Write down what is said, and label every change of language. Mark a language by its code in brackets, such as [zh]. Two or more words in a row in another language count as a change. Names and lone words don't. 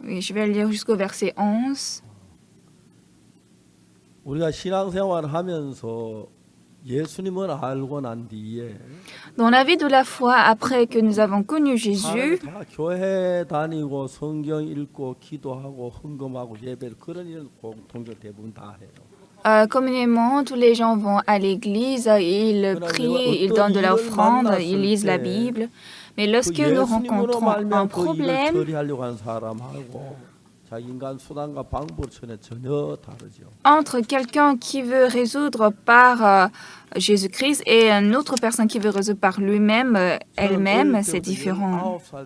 [fr] Oui, je vais lire jusqu'au verset 11. [ko] 우리가 신앙생활을 하면서 예수님을 알고 난 뒤에 [fr] Dans la vie de la foi, après que nous avons connu Jésus, [ko] 다 교회 다니고 성경 읽고 기도하고 헌금하고 예배 그런 일은 공통적으로 대부분 다 해요. [fr] communément, tous les gens vont à l'église, ils prient, ils donnent de l'offrande, ils lisent la Bible. Mais lorsque nous rencontrons un problème, entre quelqu'un qui veut résoudre par Jésus-Christ et une autre personne qui veut résoudre par lui-même, elle-même, c'est différent.